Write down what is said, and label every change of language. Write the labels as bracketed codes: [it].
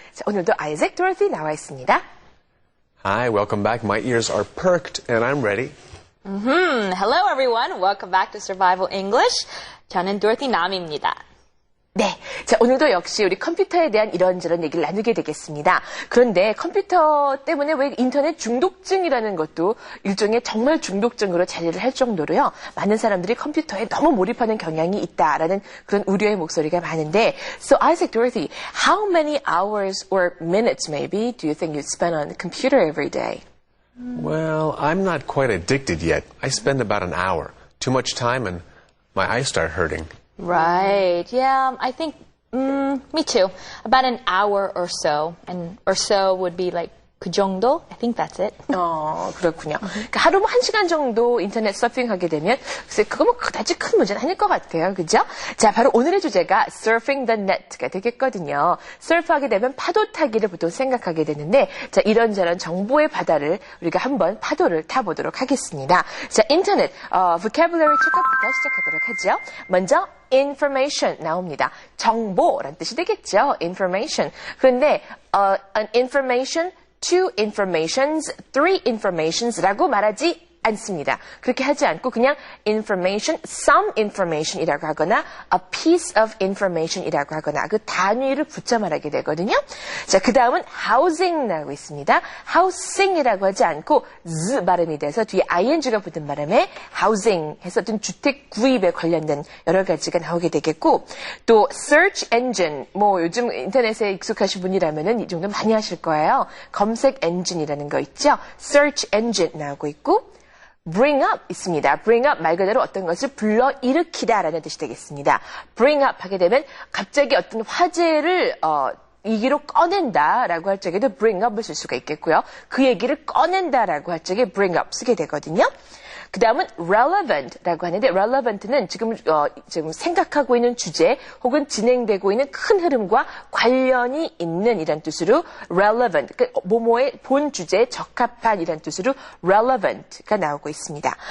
[ko] 자, 오늘도 Isaac Dorothy 나와 있습니다. [en] Hi, welcome back. My ears are perked and I'm ready. Hello, everyone. Welcome back to Survival English. [ko] 저는 Dorothy 남입니다. 네. 자, 오늘도 역시 우리 컴퓨터에 대한 이런저런 얘기를 나누게 되겠습니다. 그런데 컴퓨터 때문에 왜 인터넷 중독증이라는 것도 일종의 정말 중독증으로 자리를 할 정도로요. 많은 사람들이 컴퓨터에 너무 몰입하는 경향이 있다라는 그런 우려의 목소리가 많은데 [en] So Isaac Dorothy, how many hours or minutes maybe do you think you spend on the computer every day? Well, I'm not quite addicted yet. I spend about an hour. Too much time and my eyes start hurting. Right. Yeah, I think, me too. About an hour or so. And or so would be like [ko] 그 정도? [en] I think that's it. [ko] 그렇군요. 그러니까 하루 1시간 정도 인터넷 서핑하게 되면 글쎄 그거 뭐 그다지 큰 문제는 아닐 것 같아요. 그죠? 자, 바로 오늘의 주제가 surfing the net가 되겠거든요. surf하게 되면 파도 타기를 보통 생각하게 되는데 자, 이런저런 정보의 바다를 우리가 한번 파도를 타보도록 하겠습니다. 자, 인터넷 vocabulary checkup부터 시작하도록 하죠. 먼저 information 나옵니다. 정보란 뜻이 되겠죠. information. [en] 그런데 an information, two informations, three informations라고 [ko] 말하지 않습니다. 그렇게 하지 않고 그냥 information, some information이라고 하거나 a piece of information이라고 하거나 그 단위를 붙여 말하게 되거든요. 자, 그 다음은 housing 나오고 있습니다. housing이라고 하지 않고 z 발음이 돼서 뒤에 ing가 붙은 바람에 housing 해서 어떤 주택 구입에 관련된 여러 가지가 나오게 되겠고 또 search engine 뭐 요즘 인터넷에 익숙하신 분이라면은 이 정도 많이 하실 거예요. 검색 엔진이라는 거 있죠. search engine 나오고 있고 bring up 있습니다. bring up 말 그대로 어떤 것을 불러일으키다라는 뜻이 되겠습니다. bring up 하게 되면 갑자기 어떤 화제를 얘기로 꺼낸다라고 할 적에도 bring up을 쓸 수가 있겠고요. 그 얘기를 꺼낸다라고 할 적에 bring up 쓰게 되거든요. 그 다음은 relevant라고 하는데 relevant는 지금 생각하고 있는 주제 혹은 진행되고 있는 큰 흐름과 관련이 있는 이란 뜻으로 relevant, 그러니까 뭐뭐의 본 주제에 적합한 이란 뜻으로 relevant가 나오고 있습니다.